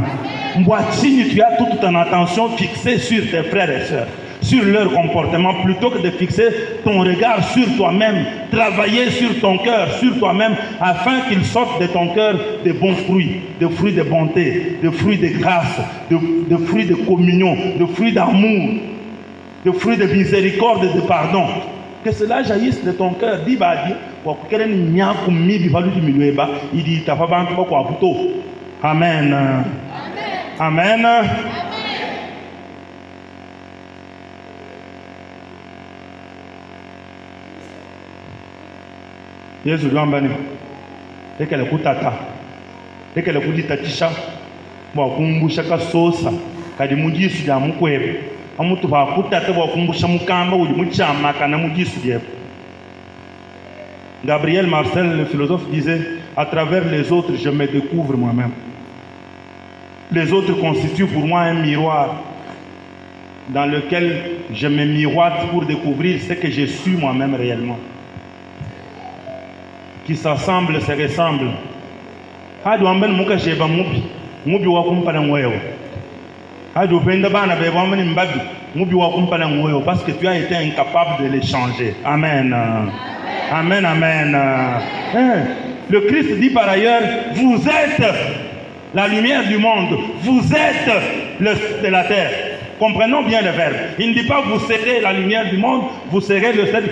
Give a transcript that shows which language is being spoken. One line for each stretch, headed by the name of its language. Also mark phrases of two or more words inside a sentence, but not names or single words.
French: Mboatini, tu as toute ton attention fixée sur tes frères et sœurs, sur leur comportement, plutôt que de fixer ton regard sur toi-même, travailler sur ton cœur, sur toi-même, afin qu'il sorte de ton cœur de bons fruits, de fruits de bonté, de fruits de grâce, de fruits de communion, de fruits d'amour, de fruits de miséricorde et de pardon. Que cela jaillisse de ton cœur. Dis badi, Amen.
Luba-Lulua: Amen. Yesu lwambani ekele kutata ekele kuditatisha bwakumbusha kasosa kadi mujisu lya mukwebe amutu bakutata bwakumbusha mukamba uli muchama kana mujisu lyepo.
French: Gabriel Marcel, le philosophe, disait, à travers les autres, je me découvre moi-même. Les autres constituent pour moi un miroir. dans lequel je me miroite pour découvrir ce que je suis moi-même réellement. Qui s'assemblent, se ressemblent.
Luba-Lulua: Hadi wambeni muka sheba mubi wa kumpana ngoyo. Hadi upenda bana beba wambeni mbabi mubi wa kumpana ngoyo
French: parce que tu as été incapable de les changer. Amen. Amen, amen. Le Christ dit par ailleurs, vous êtes la lumière du monde, vous êtes le sel de la terre. Comprenons bien le verbe. Il ne dit pas vous serez la lumière du monde, vous serez le sel.